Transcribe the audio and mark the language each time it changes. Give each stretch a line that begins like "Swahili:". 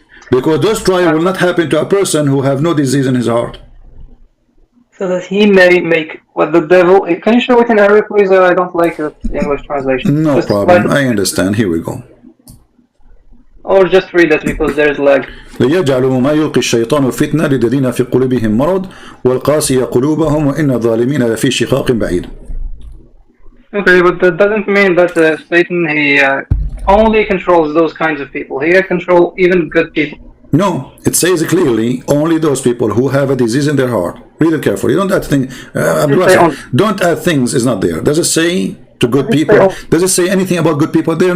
English: Because those trial will not happen to a person who have no disease in his heart. So that he may make what the devil... Can you show it in Arabic, please? I don't like the English translation. No problem. I understand. Here we go. Or just read it because there is lag.
Arabic: ليجعلوا ما يلقي الشيطان فتنة للذين في قلوبهم مرض والقاسية قلوبهم وإن الظالمين لفي شقاق بعيد.
English: Okay, but that doesn't mean that Satan, he only controls those kinds of people. He can control even good people. No, it says clearly only those people who have a disease in their heart. Read it carefully. Don't add things. Don't add things. Is not there. Does it say to good people? Does it say anything about good people there?